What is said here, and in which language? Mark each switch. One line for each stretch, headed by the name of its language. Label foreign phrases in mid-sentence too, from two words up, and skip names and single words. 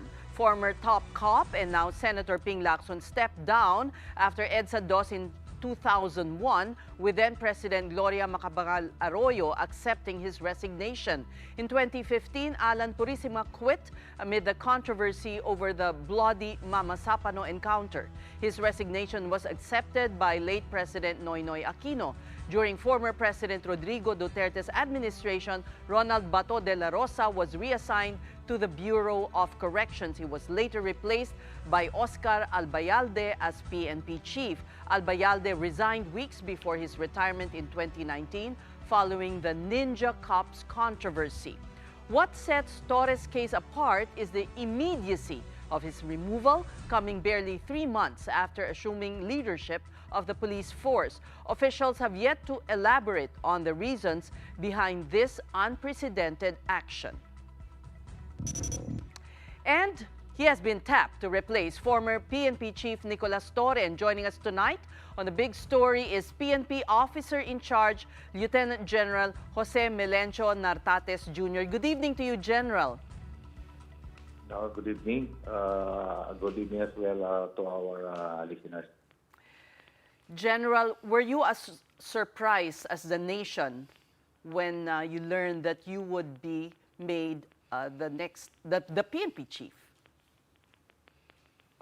English: Former top cop and now Senator Ping Lacson stepped down after EDSA DOS in 2001, with then-President Gloria Macapagal Arroyo accepting his resignation. In 2015, Alan Purisima quit amid the controversy over the bloody Mama Sapano encounter. His resignation was accepted by late President Noynoy Aquino. During former President Rodrigo Duterte's administration, Ronald Bato de la Rosa was reassigned to the Bureau of Corrections. He was later replaced by Oscar Albayalde as PNP chief. Albayalde resigned weeks before his retirement in 2019 following the Ninja Cops controversy. What sets Torres' case apart is the immediacy of his removal, coming barely 3 months after assuming leadership of the police force. Officials have yet to elaborate on the reasons behind this unprecedented action. And he has been tapped to replace former PNP Chief Nicolas Torre. And joining us tonight on the big story is PNP Officer in Charge, Lieutenant General Jose Melencio Nartates Jr. Good evening to you, General. Good evening. Good evening as well to our listeners. General, were you as surprised as the nation when you learned that you would be made the PNP chief?